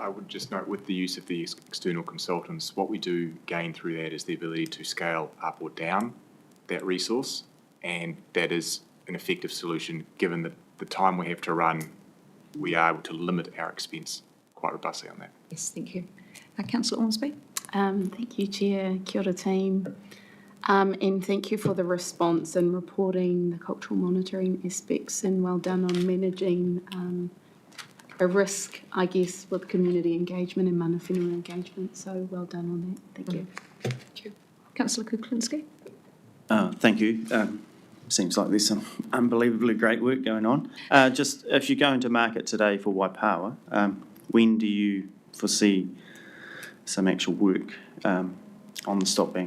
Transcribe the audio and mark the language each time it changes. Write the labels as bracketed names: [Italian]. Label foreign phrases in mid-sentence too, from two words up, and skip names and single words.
[English] I would just note, with the use of the external consultants, what we do gain through that is the ability to scale up or down that resource, and that is an effective solution. Given the time we have to run, we are able to limit our expense quite robustly on that. Yes, thank you. Councillor Ormsby. Thank you, Chair. [Māori] Kia ora, [English] team. And thank you for the response and reporting the cultural monitoring aspects, and well done on managing a risk, I guess, with community engagement and [Māori] mana whenua [English] engagement. So well done on that. Thank you. Thank you. Councillor Kuklinski. Thank you. Seems like there's some unbelievably great work going on. Just if you go into market today for Waipawa, when do you foresee some actual work on the stop bank?